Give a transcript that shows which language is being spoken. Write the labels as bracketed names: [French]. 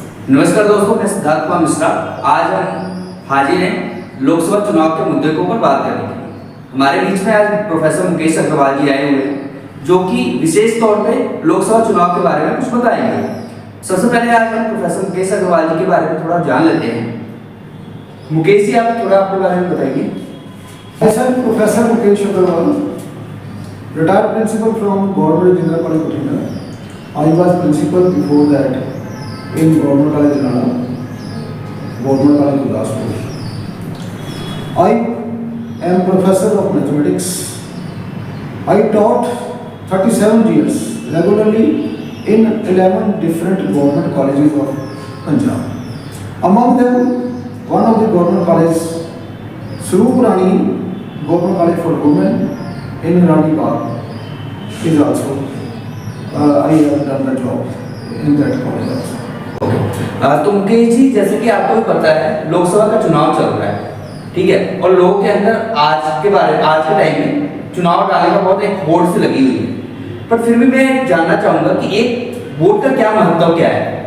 [Hindi] नमस्कार दोस्तों, मैं सिद्धार्थ कुमार मिश्रा। आज हम हाजिर हैं लोकसभा चुनाव के मुद्दे के ऊपर बात करने के लिए। हमारे बीच में आज प्रोफेसर मुकेश अग्रवाल जी आए हुए हैं, जो कि विशेष तौर पे लोकसभा चुनाव के बारे में कुछ बताएंगे। सबसे पहले आज हम प्रोफेसर मुकेश अग्रवाल जी के बारे में थोड़ा जान लेते हैं। मुकेश जी, आप थोड़ा अपने बारे में बताइए। [English] Professor Mukesh Agarwal, retired principal from Government Engineering College, Bhatinda. I was principal before that in Government College, Janana, Government College, Gurdaspur. I am professor of mathematics. I taught 37 years regularly in 11 different government colleges of Punjab. Among them, one of the government colleges, Swaroop Rani Government College for Women in Rani Park is also I have done the job in that college also. [Hindi] तो मुकेश जी, जैसे कि आपको भी पता है लोकसभा का चुनाव चल रहा है, ठीक है, और लोगों के अंदर आज के टाइम में चुनाव डालने का बहुत एक होड़ से लगी हुई है। पर फिर भी मैं जानना चाहूंगा कि एक वोट का क्या महत्व क्या है।